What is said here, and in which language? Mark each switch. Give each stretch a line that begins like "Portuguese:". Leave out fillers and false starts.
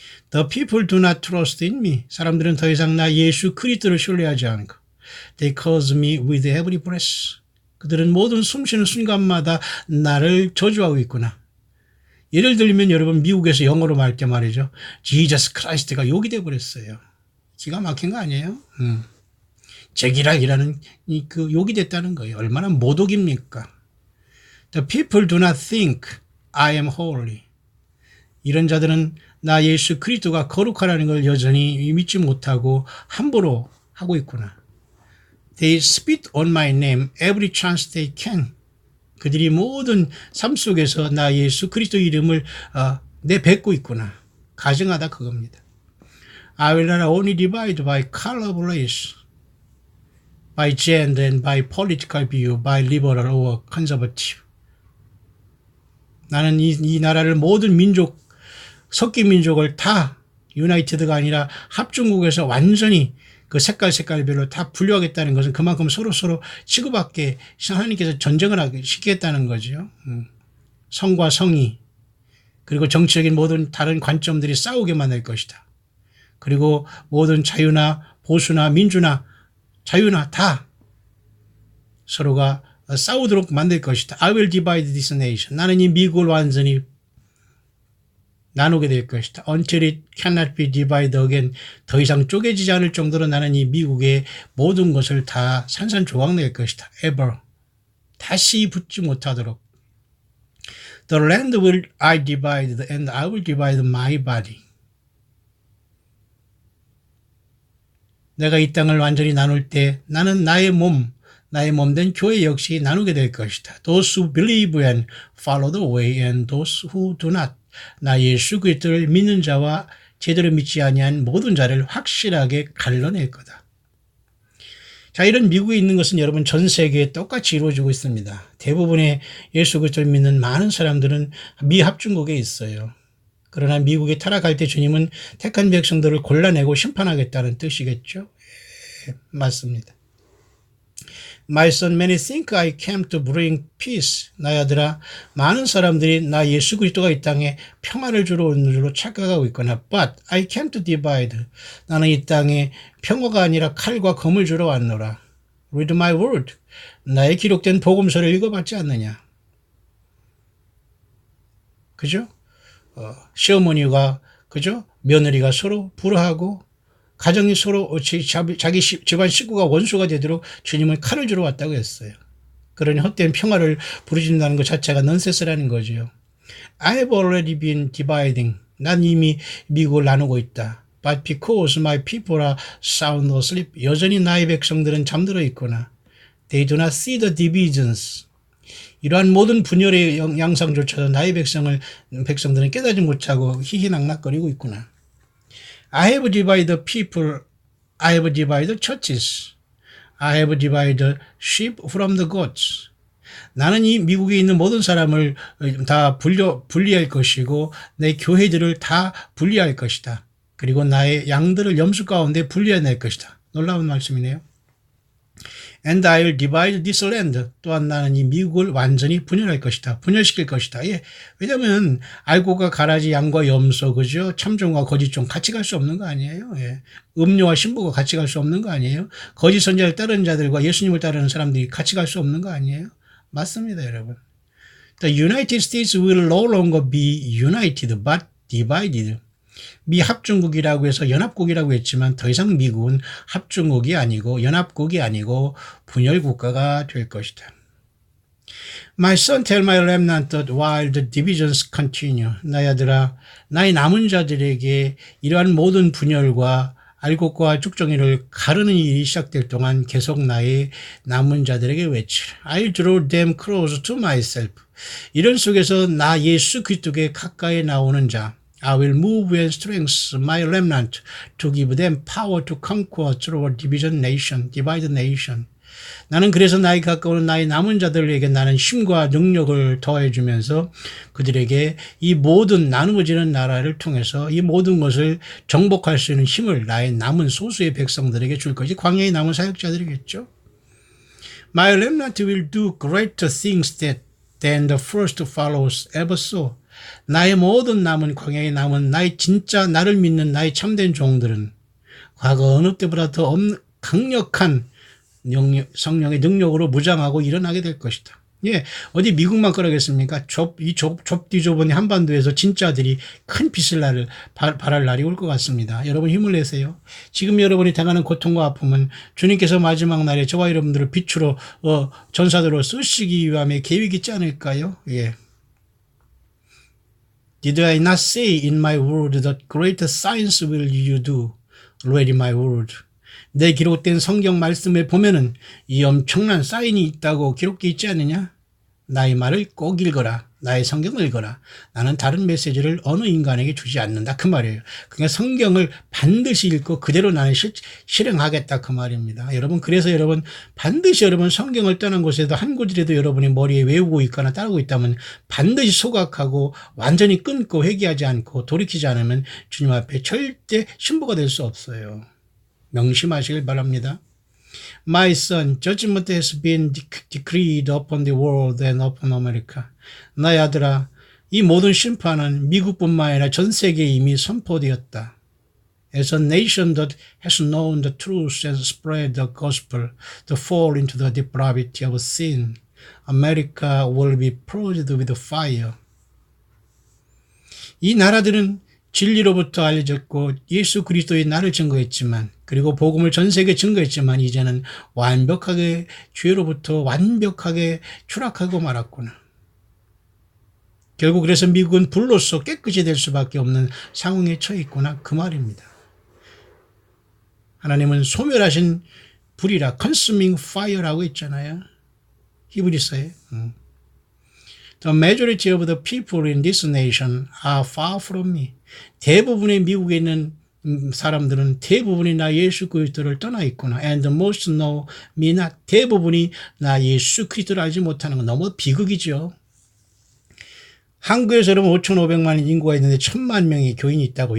English: The people do not trust in me.
Korean: 사람들은 더 이상 나 예수 그리스도를 신뢰하지 않고
English: They curse me with every breath.
Korean: 그들은 모든 숨쉬는 순간마다 나를 저주하고 있구나. 예를 들면 여러분 미국에서 영어로 말 때 말이죠. Jesus Christ가 욕이 돼버렸어요. 기가 막힌 거 아니에요? 제기락이라는 그 욕이 됐다는 거예요. 얼마나 모독입니까?
English: The people do not think I am holy.
Korean: 이런 자들은 나 예수 그리스도가 거룩하라는 걸 여전히 믿지 못하고 함부로 하고 있구나.
English: They spit on my name every chance they can.
Korean: 그들이 모든 삶 속에서 나 예수 그리스도 이름을 내뱉고 있구나. 가증하다 그겁니다.
English: I will not only divide by color of race, by gender and by political view, by liberal or conservative.
Korean: 나는 이 나라를 모든 민족, 섞인 민족을 다 유나이티드가 아니라 합중국에서 완전히 그 색깔별로 다 분류하겠다는 것은 그만큼 서로 치고받게 하나님께서 전쟁을 하게 시키겠다는 거죠. 성과 성이 그리고 정치적인 모든 다른 관점들이 싸우게 만들 것이다. 그리고 모든 자유나 보수나 민주나 자유나 다 서로가 싸우도록 만들 것이다.
English: I will divide this nation.
Korean: 나는 이 미국을 완전히 나누게 될 것이다.
English: Until it cannot be divided again.
Korean: 더 이상 쪼개지지 않을 정도로 나는 이 미국의 모든 것을 다 산산조각낼 것이다.
English: Ever.
Korean: 다시 붙지 못하도록.
English: The land will I divide and I will divide my body.
Korean: 내가 이 땅을 완전히 나눌 때 나는 나의 몸된 교회 역시 나누게 될 것이다.
English: Those who believe and follow the way and those who do not.
Korean: 나 예수 그리스도를 믿는 자와 제대로 믿지 아니한 모든 자를 확실하게 갈라낼 거다. 자, 이런 미국에 있는 것은 여러분 전 세계에 똑같이 이루어지고 있습니다. 대부분의 예수 그리스도를 믿는 많은 사람들은 미합중국에 있어요. 그러나 미국이 타락할 때 주님은 택한 백성들을 골라내고 심판하겠다는 뜻이겠죠? 예, 맞습니다.
English: My son, many think I came to bring peace.
Korean: 나의 아들아, 많은 사람들이 나 예수 그리스도가 이 땅에 평화를 주러 온 줄로 착각하고 있거나
English: But I came to divide.
Korean: 나는 이 땅에 평화가 아니라 칼과 검을 주러 왔노라.
English: Read my word.
Korean: 나의 기록된 복음서를 읽어봤지 않느냐. 그죠? 시어머니가 그죠? 며느리가 서로 불화하고 가정이 서로 자기 집안 식구가 원수가 되도록 주님은 칼을 주러 왔다고 했어요. 그러니 헛된 평화를 부르짖는다는 것 자체가 넌센스라는 거죠.
English: I have already been dividing.
Korean: 난 이미 미국을 나누고 있다.
English: But because my people are sound asleep.
Korean: 여전히 나의 백성들은 잠들어 있구나.
English: They do not see the divisions.
Korean: 이러한 모든 분열의 양상조차도 나의 백성들은 깨닫지 못하고 희희낙낙거리고 있구나.
English: I have divided people. I have divided churches. I have divided sheep from the goats.
Korean: 나는 이 미국에 있는 모든 사람을 다 분리할 것이고 내 교회들을 다 분리할 것이다. 그리고 나의 양들을 염소 가운데 분리해낼 것이다. 놀라운 말씀이네요.
English: And I will divide this land.
Korean: 또한 나는 이 미국을 완전히 분열할 것이다. 분열시킬 것이다. 예. 왜냐면 알고가 가라지 양과 염소, 그죠? 참종과 거짓종 같이 갈 수 없는 거 아니에요? 예. 음료와 신부가 같이 갈 수 없는 거 아니에요? 거짓 선지자를 따르는 자들과 예수님을 따르는 사람들이 같이 갈 수 없는 거 아니에요? 맞습니다, 여러분.
English: The United States will no longer be united but divided.
Korean: 미합중국이라고 해서 연합국이라고 했지만 더 이상 미국은 합중국이 아니고 연합국이 아니고 분열국가가 될 것이다.
English: My son, tell my remnant that while the divisions continue.
Korean: 나의 아들아, 나의 남은 자들에게 이러한 모든 분열과 알곡과 쭉정이를 가르는 일이 시작될 동안 계속 나의 남은 자들에게 외치라.
English: I'll draw them close to myself.
Korean: 이런 속에서 나 예수 그리스도께 가까이 나오는 자.
English: I will move and strengthen my remnant to give them power to conquer through a divided nation.
Korean: 나는 그래서 나에 가까운 나의 남은 자들에게 나는 힘과 능력을 더해주면서 그들에게 이 모든 나누어지는 나라를 통해서 이 모든 것을 정복할 수 있는 힘을 나의 남은 소수의 백성들에게 줄 것이 광야의 남은 사역자들이겠죠.
English: My remnant will do greater things than the first followers ever saw.
Korean: 나의 모든 남은 광야에 남은 나의 진짜 나를 믿는 나의 참된 종들은 과거 어느 때보다 더 강력한 성령의 능력으로 무장하고 일어나게 될 것이다. 예, 어디 미국만 그러겠습니까? 좁디 좁은 한반도에서 진짜들이 큰 빛을 발할 날이 올 것 같습니다. 여러분 힘을 내세요. 지금 여러분이 당하는 고통과 아픔은 주님께서 마지막 날에 저와 여러분들을 빛으로 전사들로 쓰시기 위함의 계획이 있지 않을까요? 예.
English: Did I not say in my word that greater signs will you do? Read my word.
Korean: 내 기록된 성경 말씀에 보면은 이 엄청난 사인이 있다고 기록되어 있지 않느냐? 나의 말을 꼭 읽어라. 나의 성경을 읽어라. 나는 다른 메시지를 어느 인간에게 주지 않는다. 그 말이에요. 그러니까 성경을 반드시 읽고 그대로 나는 실행하겠다. 그 말입니다. 여러분, 그래서 여러분 반드시 여러분 성경을 떠난 곳에도 한 구절이라도 여러분이 머리에 외우고 있거나 따르고 있다면 반드시 소각하고 완전히 끊고 회개하지 않고 돌이키지 않으면 주님 앞에 절대 신부가 될 수 없어요. 명심하시길 바랍니다.
English: My son, judgment has been decreed upon the world and upon America.
Korean: 나의 아들아, 이 모든 심판은 미국뿐만 아니라 전 세계에 이미 선포되었다.
English: As a nation that has known the truth and spread the gospel to fall into the depravity of sin, America will be purged with fire.
Korean: 이 나라들은 진리로부터 알려졌고 예수 그리스도의 나를 증거했지만 그리고 복음을 전 세계에 증거했지만 이제는 완벽하게 죄로부터 완벽하게 추락하고 말았구나. 결국 그래서 미국은 불로서 깨끗이 될 수밖에 없는 상황에 처해 있구나 그 말입니다. 하나님은 소멸하신 불이라
English: consuming fire
Korean: 라고 했잖아요. 히브리서에.
English: The majority of the people in this nation are far from me.
Korean: 대부분의 미국에 있는 사람들은 대부분이 나 예수 그리스도를 떠나 있구나.
English: And most know me not.
Korean: 대부분이 나 예수 그리스도를 알지 못하는 건 너무 비극이죠. 한국에서 여러분 5,500만 인구가 있는데 1,000만 명의 교인이 있다고.